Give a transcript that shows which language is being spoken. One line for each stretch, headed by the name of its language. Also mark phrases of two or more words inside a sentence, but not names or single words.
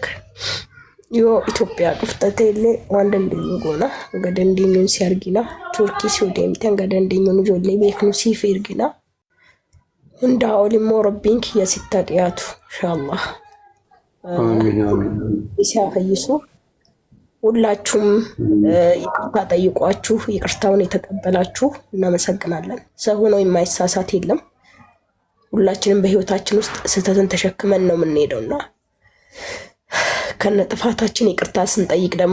Oromo: Yoo Itoophiyaa dhuftatee illee waan dandeenyu goona. Hanga dandeenyuun si argina. Turkii si deemte hanga dandeenyuun ijoollee beeknu siif ergina. Hundaa olimmoo rabbiin kiyya sitti dhiyaatu inshallah. Isa fayyisu
Amharic: ሁላችሁም ይቅርታ ጠይቋችሁ ይቅርታውን የተቀበላችሁ እናመሰግናለን። ሰው ሆኖ የማይሳሳት የለም። ሁላችንም በህይወታችን ውስጥ ስህተትን ተሸክመን ነው የምንሄደውና ከነ ጥፋታችን ይቅርታ ስንጠይቅ ደግሞ